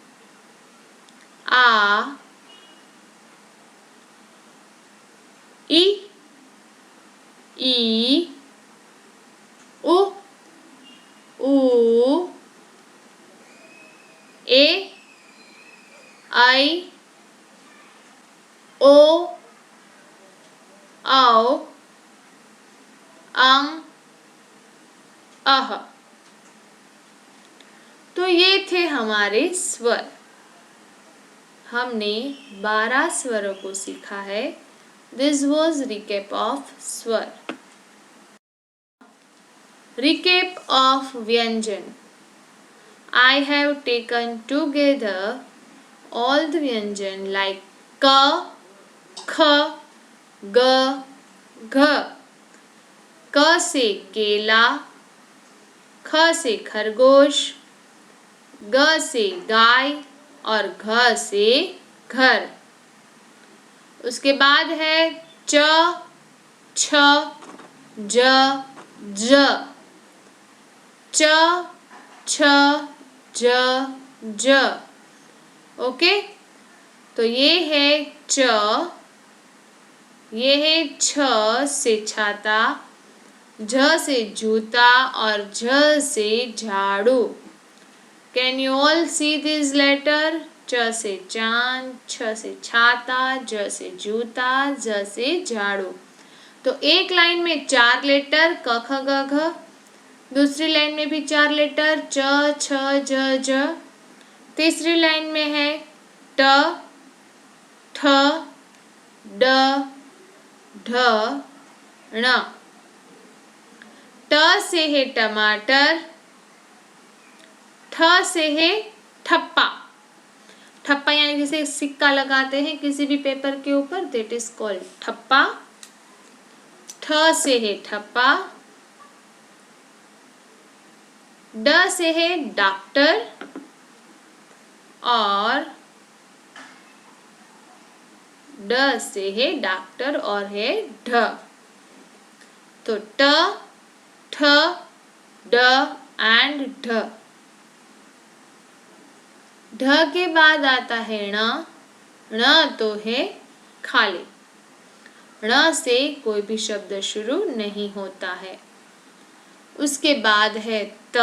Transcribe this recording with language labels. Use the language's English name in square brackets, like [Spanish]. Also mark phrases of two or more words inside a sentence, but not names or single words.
[Hindi] आ, ई, उ, ए, आई, ओ, औ, अं, अह। तो ये थे हमारे स्वर। हमने 12 स्वरों को सीखा है। [English] this was recap of स्वर। Recap of Vyanjan. I have taken together all the Vyanjan like ka, kha, ga, gha. [Hindi] क से केला, ख से खरगोश, ग से गाय और घ से घर। उसके बाद है च, छ, ज, ज, च, छ, ज, ज। ओके, तो ये है च, ये है छ से छाता, झ से जूता और झ से झाड़ू। [English] can you all see this letter? [Hindi] च से चांद, छ से छाता, ज से जूता, झ से झाड़ू। तो एक लाइन में 4 लेटर क ख ग घ, दूसरी लाइन में भी 4 लेटर च छ ज झ, तीसरी लाइन में है ट ठ ड ढ ण। ट से है टमाटर, ठ से है ठप्पा। ठप्पा यानी जैसे सिक्का लगाते हैं किसी भी पेपर के ऊपर, [English] that is called [Hindi] ठप्पा। ठ से है ठप्पा। ड से है डॉक्टर और ड से है डॉक्टर और है ढ। तो ट ठ ड एंड ढ। ढ के बाद आता है ण। ण तो है खाली। ण से कोई भी शब्द शुरू नहीं होता है। उसके बाद है त।